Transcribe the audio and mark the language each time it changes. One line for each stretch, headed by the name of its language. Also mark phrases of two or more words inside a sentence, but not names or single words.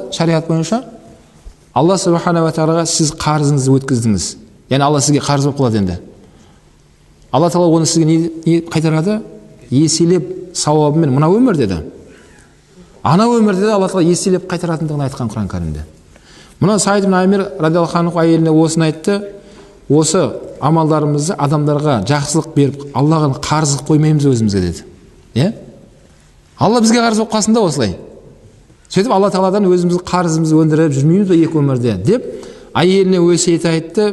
Kazakh: Шариғат бойынша Алла
Arabic: سبحانه و تعالى
Kazakh: сіз қарызыңызды өткіздіңіз. Яғни Алла сізге қарыз болып қалады енді. Алла Тағала оны сізге не қайтарады? Еселеп сауабымен мына өмірде де, ана өмірде де Алла Тағала еселеп қайтаратындығын айтқан Құран кәрімде. Мына Сайд бин Амир
Arabic: رضي الله عنه
Kazakh: әйеліне осыны айтты, осы амалдарымызды адамдарға жақсылық беріп, Аллаға қарыз қылып қоймаймыз өзімізге деді. Алла бізге қарыз болып қалсын да осылай. Сөйтіп Алла Тағаладан өзімізді қарызымызды өндіріп жүрмейміз бе екі өмірде деп әйеліне өсиет айтты.